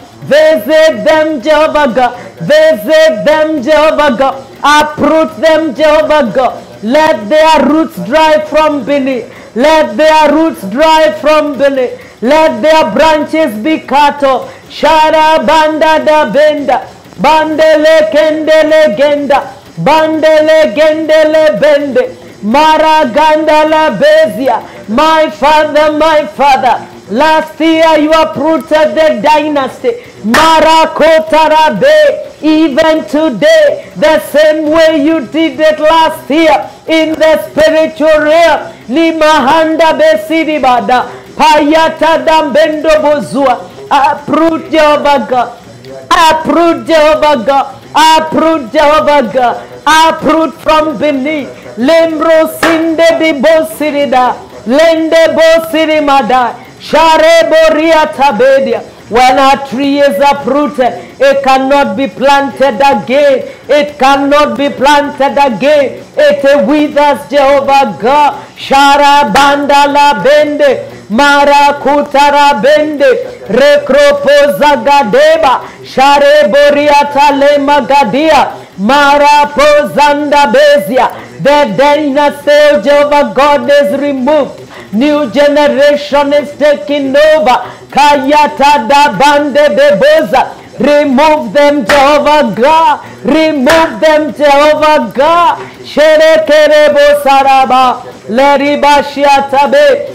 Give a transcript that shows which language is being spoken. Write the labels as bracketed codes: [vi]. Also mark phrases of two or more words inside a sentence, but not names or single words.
[en] Visit them, Jehovah God. Visit them, Jehovah God. Uproot them, Jehovah God. Let their roots dry from beneath. Let their roots dry from beneath. Let their branches be cut off. Shara banda da benda. Bandele kendele genda. Bandele gendele bende. Maraganda la bezia. My father, last year you uprooted the dynasty. Marakotarabe. Even today, the same way you did it last year in the spiritual realm. Limahanda besidibada. Payata dambendo bozua. Uproot Jehovah God. Uproot Jehovah God. Uproot Jehovah God. Uproot from beneath. Lembro sinde di bosirida. Lende bosirimada. Share boria tabedia. When a tree is uprooted, it cannot be planted again. It cannot be planted again. It withers, Jehovah God. Shara banda la bende. Mara kutara bende. Rekropoza gadeba. Share boriata le magadia. Mara pozanda bezia. The dynasty of Jehovah God is removed. New generation is taking over. Kayata da bande beboza. Remove them, Jehovah God. Remove them, Jehovah God. Sherekerebo saraba. Leribashiatabe.